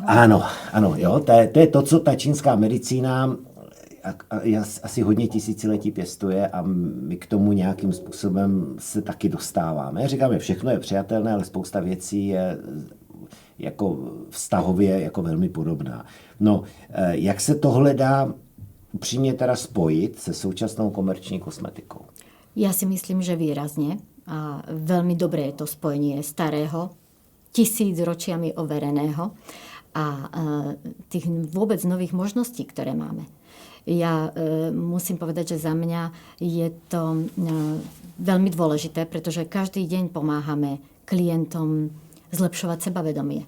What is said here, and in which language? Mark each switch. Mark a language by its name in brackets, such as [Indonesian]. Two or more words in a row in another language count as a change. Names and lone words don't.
[Czech] Ano, jo, to je to, co ta čínská medicína asi hodně tisíciletí pěstuje a my k tomu nějakým způsobem se taky dostáváme. Říkáme, všechno je přijatelné, ale spousta věcí je jako vztahově jako velmi podobná. No, jak se tohle dá upřímne teda spojiť se současnou komerční kosmetikou? [Slovak] Ja si myslím, že výrazne. A veľmi dobré je to spojenie starého, 1000 ročiami overeného a tých vôbec nových možností, ktoré máme. Ja musím povedať, že za mňa je to veľmi dôležité, pretože každý deň pomáhame klientom zlepšovať sebavedomie.